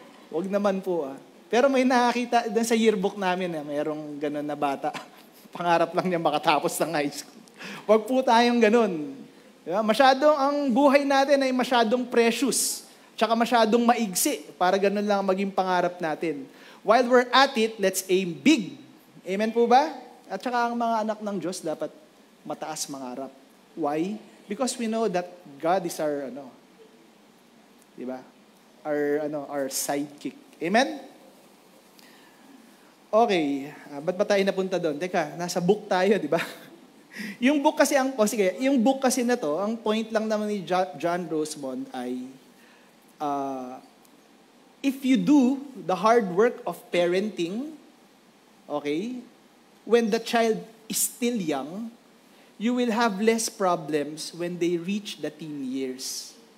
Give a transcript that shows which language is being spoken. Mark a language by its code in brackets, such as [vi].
[tl] Huwag naman po Pero may nakakita doon sa yearbook namin, mayroong ganun na bata. Pangarap lang niya makatapos ng high school. Huwag po tayong ganun. Diba? Masyadong, ang buhay natin ay masyadong precious. Tsaka masyadong maigsi para ganun lang maging pangarap natin. [en] While we're at it, let's aim big. [tl] Amen po ba? At saka ang mga anak ng Diyos dapat mataas mangarap. [en] Why? Because we know that God is our, diba? Our sidekick. Amen? [tl] Okay, ba't ba tayo napunta doon? Teka, nasa book tayo, di ba? Yung book kasi, yung book kasi na to, ang point lang naman ni John Rosemond ay, [en] if you do the hard work of parenting, okay, when the child is still young, you will have less problems when they reach the teen years.